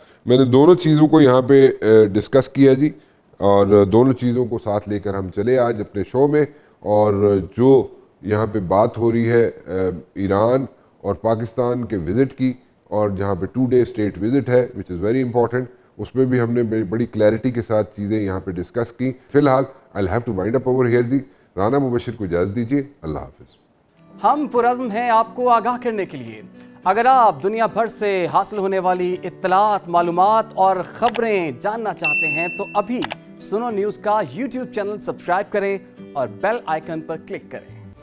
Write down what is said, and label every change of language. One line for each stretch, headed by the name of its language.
Urdu: میں نے دونوں چیزوں کو یہاں پہ ڈسکس کیا جی, اور دونوں چیزوں کو ساتھ لے کر ہم چلے آج اپنے شو میں. اور جو یہاں پہ بات ہو رہی ہے ایران اور پاکستان کے وزٹ کی, اور جہاں پہ 2 ڈے اسٹیٹ وزٹ ہے
English: which is very important,
Urdu: اس میں بھی ہم نے بڑی کلیئرٹی کے ساتھ چیزیں یہاں پہ ڈسکس کی. فی الحال
English: I'll have to wind up over here جی.
Urdu: رانا مبشر کو اجازت دیجیے. اللہ حافظ. ہم پرعزم ہیں آپ کو آگاہ کرنے کے لیے. اگر آپ دنیا بھر سے حاصل ہونے والی اطلاعات, معلومات اور خبریں جاننا چاہتے ہیں تو ابھی سنو نیوز کا YouTube چینل سبسکرائب کریں اور بیل آئیکن پر کلک کریں.